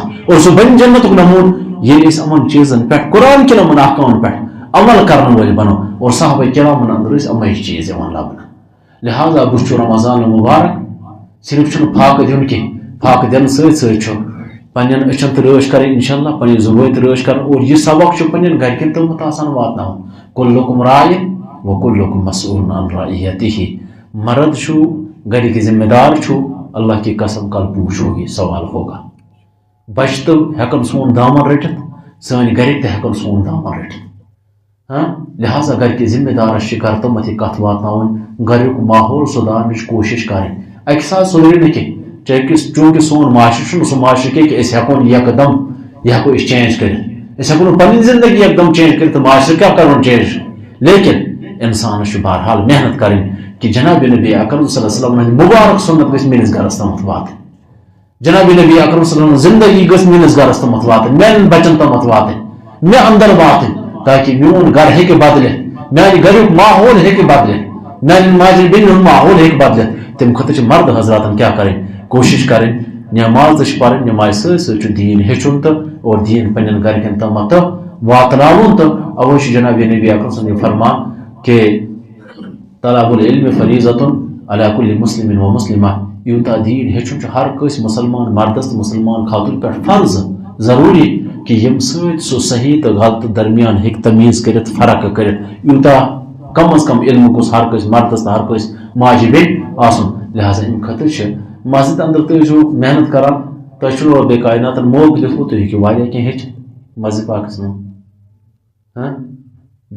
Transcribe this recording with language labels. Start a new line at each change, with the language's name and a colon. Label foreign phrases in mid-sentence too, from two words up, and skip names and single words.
Kashmiri: اور سُہ بنہِ جنتُک نموٗن ییٚلہِ أسۍ یِمن چیٖزن پٮ۪ٹھ قرآن کٮ۪ن احکامن پٮ۪ٹھ عمل کرن وٲلۍ بنو. اور صحابہ کرامن اندر ٲسۍ یِمے چیٖز یِوان لبنہٕ. لہذا بہٕ چھُ رمضان مبارک صرف چھُنہٕ فاقہٕ دیُن کینٛہہ، فاقہٕ دِنہٕ سۭتۍ سۭتۍ چھُ پننٮ۪ن أچھن تہِ رٲچھ کرٕنۍ انشاءاللہ، پننہِ زُبٲنۍ تہِ رٲچھ کرٕنۍ. اور یہِ سبق چھُ پننٮ۪ن گرِکٮ۪ن تامَتھ آسان واتناوُن.
Arabic: کُلُکُم راعٍ وکُلُکُم مسئوٗلٌ عن رعیتہ.
Kashmiri: مرد چھُ گرِکۍ ذمہ دار چھُ،
Urdu: اللہ کی قسم کل پوچھو گی، سوال ہوگا.
Kashmiri: بچہ تو ہیکن سون دامن رٹھت، سٲنۍ گرِکۍ تہِ ہیکن سون دامن رٹھت. لہذا گرِکۍ ذمہ دارس چھِ گھر تامَتھ یہِ کتھ واتناوٕنۍ، گریُک ماحول سُدھارنٕچ کوٗشش کرٕنۍ. اکہِ ساتہٕ سورُے نہٕ کینٛہہ، چوٗنٛکہِ سون معاشرٕ چھُنہٕ سُہ معاشرٕ کینٛہہ کہ أسۍ ہیکو نہٕ یکدم یہِ ہیکو أسۍ چینج کٔرِتھ. أسۍ ہیکو نہٕ پنٕنۍ زندگی یکدم چینج کٔرِتھ تہٕ معاشرٕ کیٛاہ کرون چینج. لیکن انسانس چھُ بہرحال محنت کرٕنۍ کہ جناب نبی اکرم
Arabic: صلی اللہ علیہ وسلم
Kashmiri: مبارک سنت گژھِ میٲنِس گرس تامتھ واتٕنۍ جناب نبی اکرم
Arabic: صلی اللہ علیہ وسلم
Kashmiri: زندگی گژھِ میٲنِس گرس تامتھ واتٕنۍ میانٮ۪ن بچن تامتھ واتٕنۍ مےٚ اندر واتٕنۍ تاکہ میون گھر ہیٚکہِ بدلِتھ میانہِ گریُک ماحول ہیٚکہِ بدلِتھ میانٮ۪ن ماجٮ۪ن بیٚنٮ۪ن ہُنٛد ماحول ہیٚکہِ بدلِتھ تمہِ خٲطرٕ چھِ مرد حضراتن کیٛاہ کَرٕنۍ کوٗشِش کَرٕنۍ نٮ۪ماز تہِ چھِ پرٕنۍ نٮ۪مازِ سۭتۍ سۭتۍ چھُ دیٖن ہیٚچھُن تہٕ اور دیٖن پننٮ۪ن گرِکٮ۪ن تامتھ تہٕ واتناوُن تہٕ اَوَے چھُ جناب نبی اکرم
Arabic: صلی اللہ علیہ وسلم
Kashmiri: فرمان کہ
Arabic: طلب العلم فریضۃ علی کل مسلم و مسلمہ
Kashmiri: یوٗتاہ دیٖن ہیٚچھُن چھُ ہر کٲنٛسہِ مُسلمان مردس تہٕ مُسلمان خاتوٗن پٮ۪ٹھ فرض ضروٗری کہ ییٚمہِ سۭتۍ سُہ صحیح تہٕ غلطہٕ درمیان ہیٚکہِ تمیٖز کٔرِتھ فرق کٔرِتھ یوٗتاہ کم از کم علم گوٚژھ ہر کٲنٛسہِ مردس تہٕ ہر کٲنٛسہِ ماجہِ بیٚنہِ آسُن لہذا امہِ خٲطرٕ چھِ مسجد اندر تُہۍ ٲسِو محنت کران تۄہہِ چھُنہٕ رۄبے کایناتن موقعہٕ دیُتمُت تُہۍ ہیٚکِو واریاہ کینٛہہ ہیٚچھِتھ مسجد پاکس منٛز بے